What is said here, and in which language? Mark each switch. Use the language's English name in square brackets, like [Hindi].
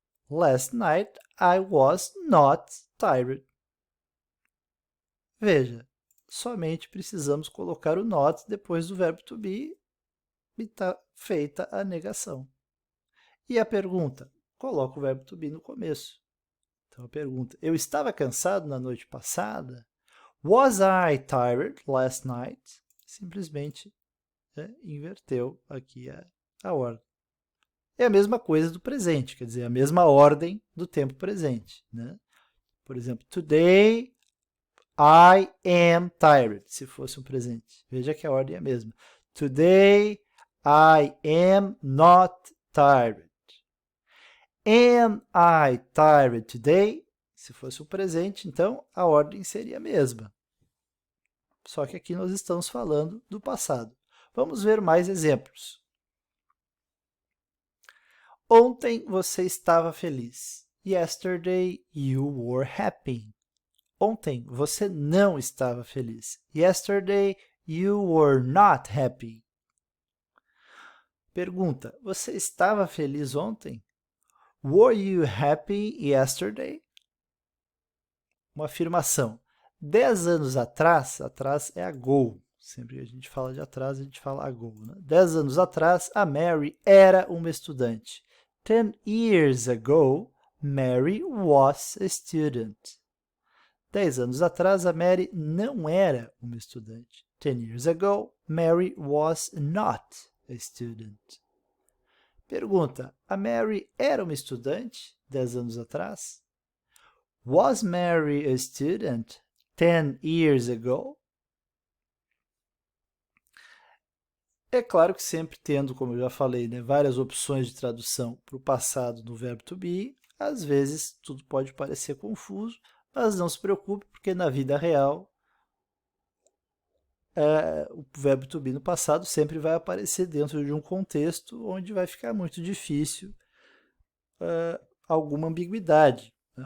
[English] Last night I was not tired. [Portuguese] Veja, somente precisamos colocar o not depois do verbo to be e está feita a negação. E a pergunta? Coloca o verbo to be no começo. Então a pergunta, eu estava cansado na noite passada? [English] Was I tired last night? [Portuguese] Simplesmente inverteu aqui a ordem. É a mesma coisa do presente, quer dizer, a mesma ordem do tempo presente. Né? Por exemplo, [English] today I am tired, [Portuguese] se fosse um presente. Veja que a ordem é a mesma. [English] Today I am not tired. Am I tired today? [Portuguese] Se fosse um presente, então a ordem seria a mesma. Só que aqui nós estamos falando do passado. Vamos ver mais exemplos. Ontem você estava feliz. [English] Yesterday you were happy. [Portuguese] Ontem você não estava feliz. [English] Yesterday you were not happy. [Portuguese] Pergunta, você estava feliz ontem? [English] Were you happy yesterday? [Portuguese] Uma afirmação. 10 anos atrás, atrás é ago, Sempre que a gente fala de atrás, a gente fala ago. Né? 10 anos atrás, a Mary era uma estudante. [English] 10 years ago, Mary was a student. [Portuguese] 10 anos atrás, a Mary não era uma estudante. [English] 10 years ago, Mary was not a student. [Portuguese] Pergunta, a Mary era uma estudante 10 anos atrás? [English] Was Mary a student 10 years ago? [Portuguese] É claro que sempre tendo, como eu já falei, né, várias opções de tradução para o passado do verbo to be, às vezes tudo pode parecer confuso, mas não se preocupe, porque na vida real o verbo to be no passado sempre vai aparecer dentro de um contexto onde vai ficar muito difícil alguma ambiguidade. Né?